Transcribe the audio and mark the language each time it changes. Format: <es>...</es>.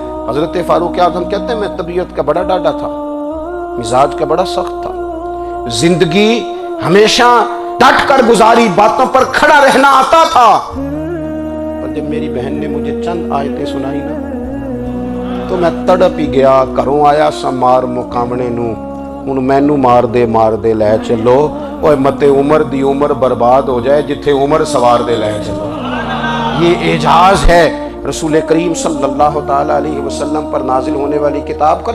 <ur>حضرت فاروق اعظم کہتے ہیں میں طبیعت کا بڑا ڈاڈا تھا، مزاج کا بڑا سخت تھا، زندگی ہمیشہ ڈٹ کر گزاری، باتوں پر کھڑا رہنا آتا تھا، پر جب میری بہن نے مجھے چند آیتیں سنائی نا، تو میں تڑپ ہی گیا.</ur> <pa>گھروں آیا سا مار مقامنے نو، ہن مینو مار دے لے چلو، اوے متے عمر دی عمر برباد ہو جائے جتھے عمر سوار دے لے چلو.</pa> <ur>یہ اعجاز ہے رسول کریم صلی اللہ تعالی علیہ وسلم پر نازل ہونے والی کتاب کا.</ur>